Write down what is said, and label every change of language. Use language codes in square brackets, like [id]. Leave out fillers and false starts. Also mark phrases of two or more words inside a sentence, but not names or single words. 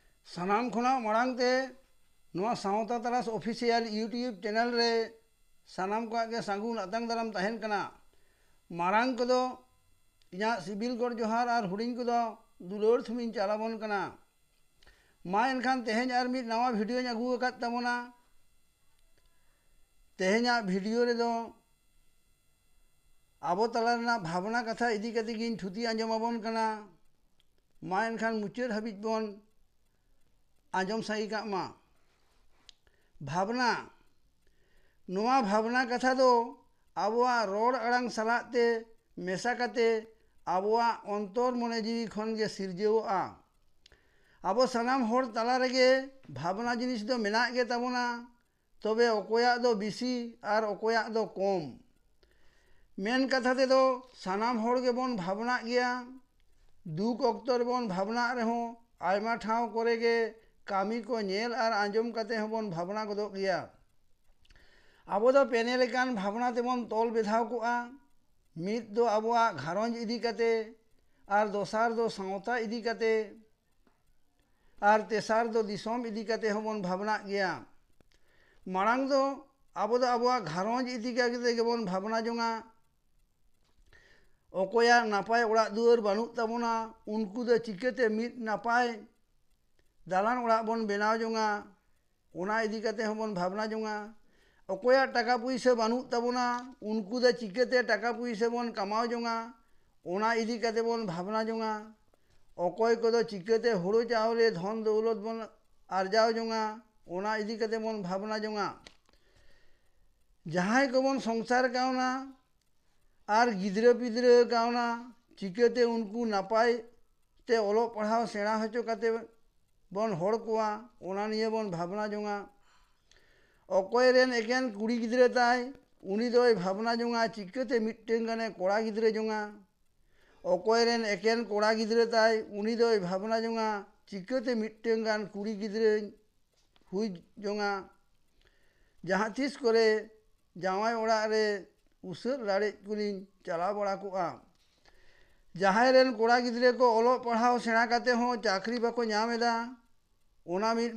[sat] सानाम खुना मांग ते नोआ सावता तलास ऑफिशियल यूट्यूब चैनल रे सानाम को आगे सागुन अतंग दाराम तहन कना मांग को दो इना सिबिल गड़ जोहार और हुडिंग को दो दुलोर थुमिन चालाबन कना मा एनखान तेहेन आर मिद नवा वीडियो अगू अकाद तबोना तेहेना वीडियो रे दो आबो तला रेना भावना कथा इदी कते गिन थुती आंजमाबन कना मा एनखान मुचाद हाबिज बन आंजम साई का मा भावना नोआ भावना कथा दो आबोआ रोड अड़ांग सलाते मेसा कते आबोआ अंतर मने जीवी खन गे सिरजेओआ आबो सानाम होर तला रेगे भावना जिनिस दो मेना गे ताबोना तबे अकोया दो बिसी और अकोया दो कम मेन कथा ते दो सानाम होर गे बन भावना गया दुख अक्तर बन भावना रहो आयमा ठाव करेगे कामी को नेल और आंजम कते हबन भावना गदो गया आबो दो पेने लेकान भावना तेबन तोल बेधाव कोआ मिद दो आबोआ घारंज इदी कते और दोसार दो सावता इदी कते और तेसार दो दिसोम इदी कते हबन भावना गया मांग दो आबोआ घारंज इदी कते गेबन भावना जोंगा अकोया नापाय ओड़ा दुआर बानुक ताबोना उनको दो चिकाते मिद नापाय दालान ओड़ा बन बेनाव जोंगा ओना इदी कते हबन भावना जोंगा अकोया टाका पुइसा बानुक ताबोना उनको दो चिकाते टाका पुइसा बन कमाव जोंगा ओना इदी कते बन भावना जोंगा अकोय को दो चिकाते हुड़ो चावले धन दौलत बन आरजाव जोंगा ओना इदी कते बन भावना जोंगा जहां को बन संसार कावना और गिद्रे पिद्रे कावना चिकाते उनको नापाय ते ओलो पढ़ाव सेणा हचो कते बन होड़ कोआ ओना निये बन भावना जोंगा अकोय रेन एकेन कुड़ी गिद्रे ताय उनी दोय भावना जोंगा चिकाते मिट्टेन गाने कोड़ा गिद्रे जोंगा अकोय रेन एकेन कोड़ा गिद्रे ताय उनी दोय भावना जोंगा चिकाते मिट्टेन गान कुड़ी गिद्रे हुई जोंगा जहाँ तीस करे जावाय ओड़ा रे उसर लाड़े कुलिन चला बड़ा कोआ जहां रेन कोड़ा गिद्रे को ओलो पढ़ाव सेणा काते हो चाकरी बाको ᱧᱟᱢᱮᱫᱟ ओना मिद